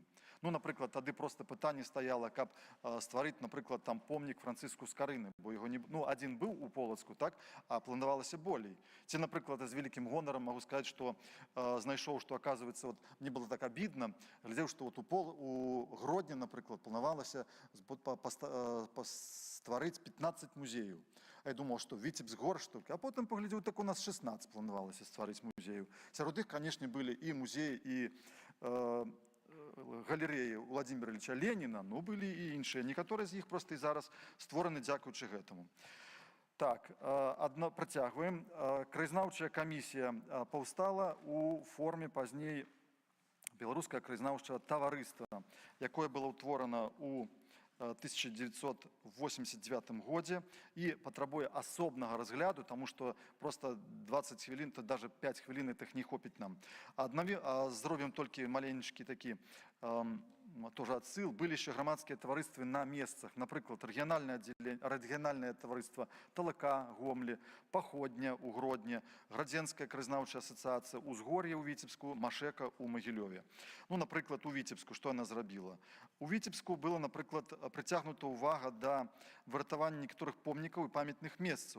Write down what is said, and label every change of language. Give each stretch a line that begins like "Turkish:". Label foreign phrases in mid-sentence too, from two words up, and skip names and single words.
Belarusian: Ну, напрыклад, тады просто пытанне стаяло, каб стварыць, напрыклад, там помнік Францыску Скарыны, бо яго не, ну, адзін быў у Полацку, так, а планавалася болей. Ці, напрыклад, з вялікім гонарам могу сказаць, што знайшоў, што,
Russian: оказывается, вот, мне было так обидно,
Belarusian: глядзеў, што вот у Гродні, напрыклад, планавалася стварыць 15 музеяў.
Russian: Я думал, что Витебск горш только, а потом поглядел, так у нас 16
Belarusian: планавалася стварыць музею. Сярод іх,
Russian: конечно, были и музеи, и галереи Владимира Ильича Ленина, но были и іншыя.
Belarusian: Некаторыя з іх просто і зараз створаны дзякуючы гэтаму. Так, працягваем. Краязнаўчая камісія паўстала у форме пазней беларускае краязнаўчае таварыства, якое было ўтворана у 1989 годзе і патрабуе асобнага разгляду, тому што просто 20 хвілін,
Russian: то даже
Belarusian: 5 хвілін этих не хопіць нам. Зробім толькі маленечкі такі
Russian: тоже отсыл. Были еще громадские
Belarusian: таварыствы на месцах, напрыклад, рэгіянальнае таварыства Талака, Гомлі, Паходня у Гродні, Градзенская краязнаўчая асацыяцыя, Узгор'е ў Віцебску, Машэка ў Магілёве. Ну, напрыклад, у Віцебску, што яна зрабіла? У Віцебску была, напрыклад, прыцягнута ўвага да выратавання некаторых помнікаў і памятных месцаў.